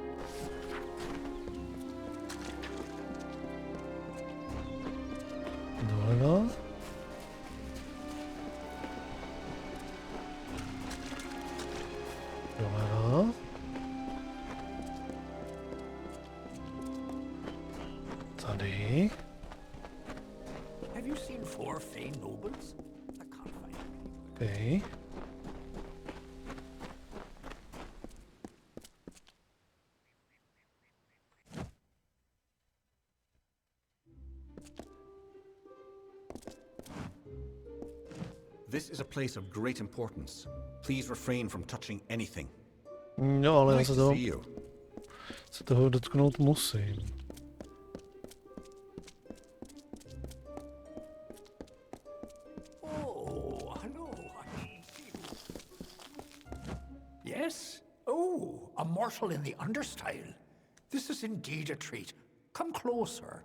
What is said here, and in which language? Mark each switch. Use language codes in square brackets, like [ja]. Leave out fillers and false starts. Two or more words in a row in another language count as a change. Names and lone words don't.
[cs] Doleva. Doleva. Tady. [en] Have you seen 4 Fae nobles? I can't find them. Okay. This is a place of great importance. Please refrain from touching anything. [cs] No, ale [en] Nice [cs] já [en] to see you. [cs] se toho dotknout musím. [en] Oh, hello. Yes? Oh, a mortal in the understyle. This is indeed a treat. Come closer.